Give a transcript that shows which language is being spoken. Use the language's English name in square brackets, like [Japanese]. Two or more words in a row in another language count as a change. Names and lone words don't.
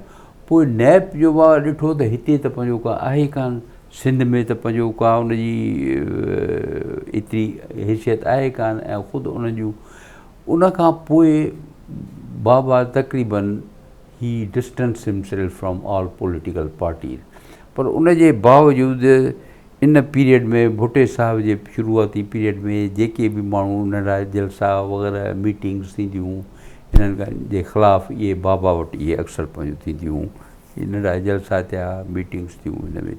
[Sindhi] पोइ नैब जो बाबा ॾिठो त हिते त पंहिंजो का आहे कान, सिंध में त पंहिंजो का उनजी एतिरी हैसियत आहे कान, ऐं ख़ुदि उन जूं उन खां पोइ बाबा तक़रीबन ही [English] distance himself from all political parties. [Sindhi] पर उन जे बावजूदि इन पीरियड में भुटे साहब जे शुरूआती पीरियड में जेके बि माण्हू नंढा जलसा वग़ैरह मीटिंग्स थींदियूं हिननि जे ख़िलाफ़ु, इहे बाबा वटि इहे अक्सर पंहिंजो थींदियूं, नंढा जलसा थिया, मीटिंग्स थियूं हिन में।